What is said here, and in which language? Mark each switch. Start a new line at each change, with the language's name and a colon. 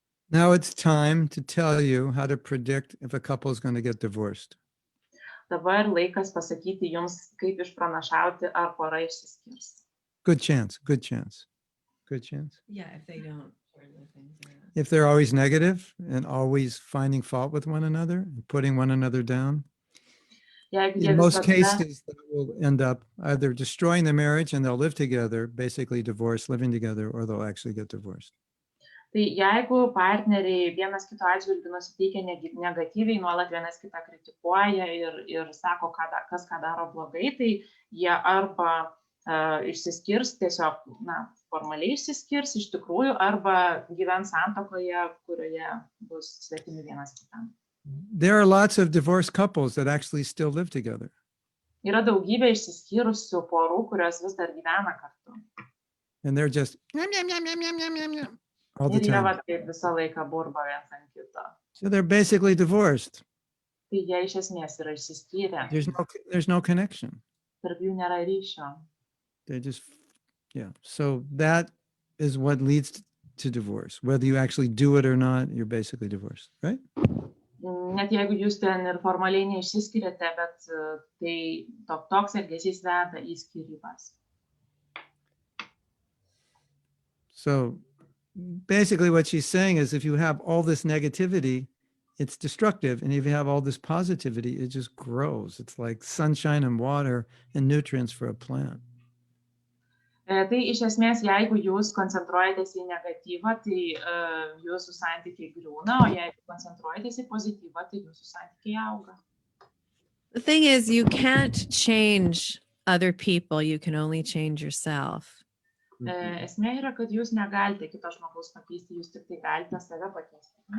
English: Now it's time to tell you how to predict if a couple is going to get divorced.
Lithuanian: Dabar laikas pasakyti jums, kaip išpranašauti, ar pora išsiskirs.
English: Good chance, good chance, good chance. Yeah, if they don't. If they're always negative and always finding fault with one another and putting one another down, in most cases, that will end up either destroying the marriage and they'll live together, basically divorced, living together, or they'll actually get divorced.
Lithuanian: Tai jeigu partneriai vienas kito atžvilgiu nusiteikia negatyviai, nuolat vienas kitą kritikuoja ir sako, kas ką daro blogai, tai jie arba išsiskirs, tiesiog formaliai išsiskirs iš tikrųjų, arba gyvens santuokoje, kurioje bus svetimi vienas kitam.
English: There are lots of divorced couples that actually still live together.
Lithuanian: Yra daugybė išsiskyrusių porų, kurios vis dar gyvena kartu.
English: And they're just, yum, yum, yum, yum, yum, yum, yum, yum. all the
Lithuanian: Ir jie
English: time.
Lithuanian: vat kaip visą laiką burba viens ant kito.
English: So they're basically divorced.
Lithuanian: Tai jie iš esmės yra išsiskyrę.
English: There's no connection.
Lithuanian: Tarp jų nėra ryšio.
English: They just, yeah. So that is what leads to divorce. Whether you actually do it or not, you're basically divorced, right?
Lithuanian: Net jeigu jūs ten ir formaliai neišsiskiriate, bet tai toks elgesys veda į skyrybas.
English: So basically what she's saying is if you have all this negativity, it's destructive. And if you have all this positivity, it just grows. It's like sunshine and water and nutrients for a plant.
Lithuanian: Tai iš esmės, jeigu jūs koncentruojatės į negatyvą, tai jūsų santykiai griūna, o jeigu koncentruojatės į pozityvą, tai jūsų santykiai auga.
English: The thing is, you can't change other people. You can only change yourself.
Lithuanian: Esmė yra, kad jūs negalite kito žmogaus pakeisti, jūs tik tai galite save pakeisti.